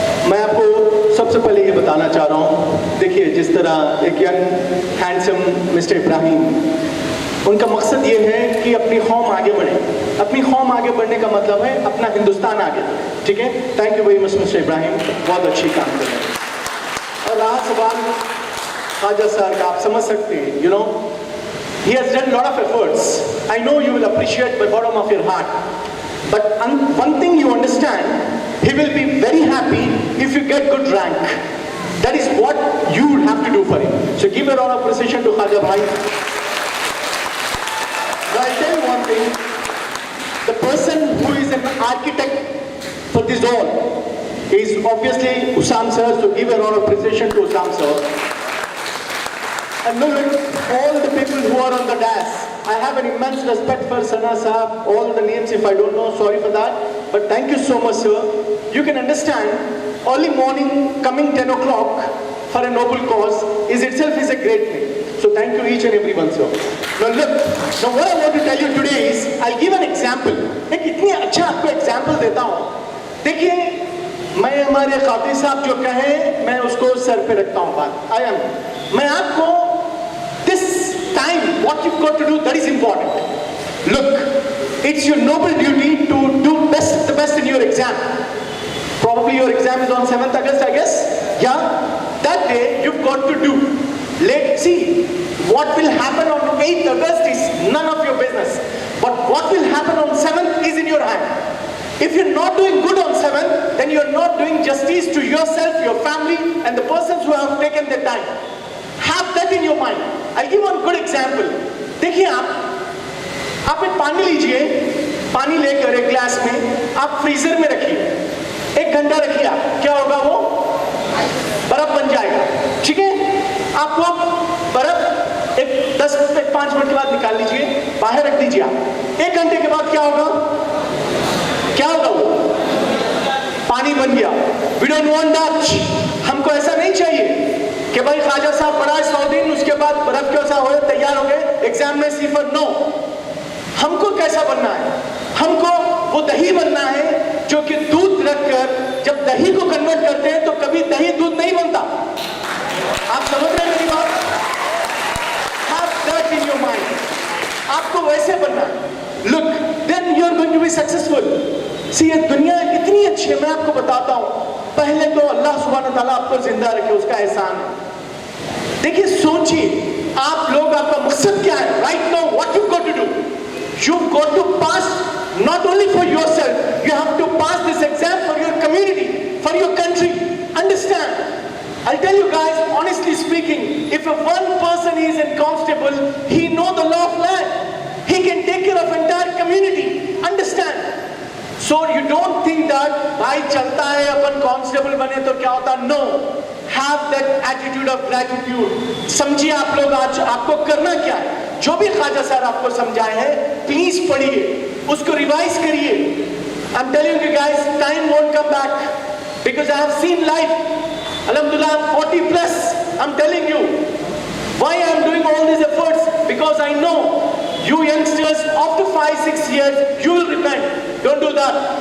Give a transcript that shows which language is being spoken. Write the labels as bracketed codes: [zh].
[hi] मैं आपको सबसे पहले ये बताना चाह रहा हूँ, देखिए जिस तरह एक यंग हैंडसम मिस्टर इब्राहिम, उनका मकसद ये है कि अपनी कौम आगे बढ़े। अपनी कौम आगे बढ़ने का मतलब है अपना हिंदुस्तान आगे, ठीक है। Thank you very much mister Ibrahim, बहुत अच्छी काम कर रहे हैं। और रहा सवाल ख्वाजा सर का, आप समझ सकते हैं, [en] you know, he has done a lot of efforts. I know you will appreciate by bottom of your heart. But one thing you understand, he will be very happy if you get good rank. That is what you would have to do for him. So give a round of appreciation to Khaja Bhai. Now I'll tell you one thing. The person who is an architect for this all is obviously Usam sir. So give a round of appreciation to Usam sir. And look, all the people who are on the dais, I have an immense respect for Sana Saab, all the names if I don't know, sorry for that. But thank you so much, sir. You can understand, early morning, coming 10 o'clock for a noble cause is itself is a great thing. So thank you each and every one, sir. Now look, now what I want to tell you today is, I'll give an example. [hi] एक इतनी अच्छा आपको example देता हूँ. देखिए, मैं हमारे खाती साहब जो कहें, मैं उसको सर पे रखता हूँ बात. मैं आपको [en] this time what you've got to do, that is important. Look, it's your noble duty to do the best in your exam. Probably your exam is on 7th August, I guess. Yeah, that day you've got to do. Let's see what will happen on 8th August is none of your business, but what will happen on 7th is in your hand. If you're not doing good on 7th, then you're not doing justice to yourself, your family, and the persons who have taken their time. Have that in your mind. I'll give one good example. [hi] देखिए आप एक पानी लीजिए, पानी लेकर एक glass में आप फ्रीजर में रखिए, 1 घंटा रखिए आप, क्या होगा वो बर्फ बन जाएगा, ठीक है। आप वो बर्फ एक 5 मिनट के बाद निकाल लीजिए, बाहर रख दीजिए आप, 1 घंटे के बाद क्या होगा वो पानी बन गया। [en] We don't want that. [hi] हमको ऐसा नहीं चाहिए कि भाई ख्वाजा साहब पढ़ाए 100 दिन, उसके बाद बर्फ कैसा हो गए, तैयार हो गए, एग्जाम में सिफर। नो, हमको कैसा बनना है? हमको वो दही बनना है जो कि दूध रखकर जब दही को कन्वर्ट करते हैं तो कभी दही दूध नहीं बनता। आप समझ रहे हैं मेरी बात? [en] Have that in your mind. [hi] आपको वैसे बनना है। [en] Look, then you are going to be successful. [hi] See, ये दुनिया इतनी अच्छी है, मैं आपको बताता हूँ। पहले तो अल्लाह सुब्हानहू तआला आपको जिंदा रखे, उसका एहसान है। देखिए, सोचिए आप लोग, आपका मकसद क्या है? [en] Right now, what you've got to do? You've got to pass not only for yourself, you have to pass this exam for your community, for your country. Understand? I'll tell you guys, honestly speaking, if one person is in constable, he knows the law of land. he can take care of entire community. Understand? So you don't think that [hi] भाई चलता है अपन constable बने तो क्या होता? [en] No. Have that attitude of gratitude. [hi] समझिए आप लोग आज आपको करना क्या है? जो भी ख्वाजा सर आपको समझाए हैं, प्लीज पढ़िए, उसको रिवाइज करिए. [en] I'm telling you guys, time won't come back because I have seen life. Alhamdulillah, I'm 40 plus. I'm telling you. Why I'm doing all these efforts? Because I know you youngsters, after 5-6 years, you will repent. Don't do that.